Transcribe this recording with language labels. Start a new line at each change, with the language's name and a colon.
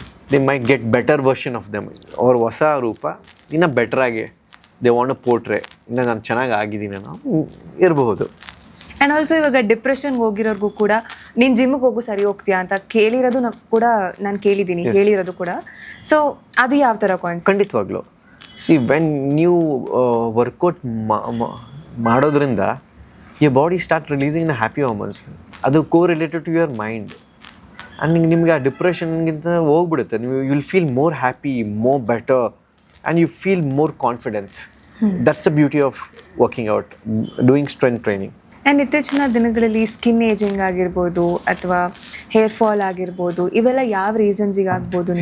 English: They might get better version of them, or
Kannada: ಹೊಸ ರೂಪ ಇನ್ನು ಬೆಟ್ರಾಗಿ
English: they want portray,
Kannada: ಇನ್ನು ನಾನು ಚೆನ್ನಾಗಿ ಆಗಿದ್ದೀನಿ ಅನ್ನೋ ಇರಬಹುದು. ಆ್ಯಂಡ್ ಆಲ್ಸೋ ಇವಾಗ ಡಿಪ್ರೆಷನ್ಗೆ ಹೋಗಿರೋರ್ಗೂ ಕೂಡ ನೀನು ಜಿಮ್ಗೆ ಹೋಗು ಸರಿ ಹೋಗ್ತೀಯಾ ಅಂತ ಕೇಳಿರೋದು ಕೂಡ ನಾನು ಕೇಳಿದ್ದೀನಿ, ಹೇಳಿರೋದು ಕೂಡ. ಸೊ ಅದು ಯಾವ ಥರ ಕಾನ್ಸೆಪ್ಟ್? ಖಂಡಿತವಾಗ್ಲೂ.
English: see when
Kannada: ನೀವು ವರ್ಕೌಟ್ ಮಾಡೋದ್ರಿಂದ
English: your body start releasing the happy hormones. ಅದು co-related to your mind.
Kannada: And ನಿಮಗೆ ಆ ಡಿಪ್ರೆಷನ್ಗಿಂತ ಹೋಗ್ಬಿಡುತ್ತೆ. ನೀವು
English: You will feel more happy, more better, and you feel more confidence. That's the beauty of working out, doing strength training.
Kannada: And ಇತ್ತೀಚಿನ ದಿನಗಳಲ್ಲಿ skin ageing ಆಗಿರ್ಬೋದು ಅಥವಾ hair fall ಆಗಿರ್ಬೋದು, ಇವೆಲ್ಲ ಯಾವ ರೀಸನ್ಸಿಗೆ ಆಗ್ಬೋದು?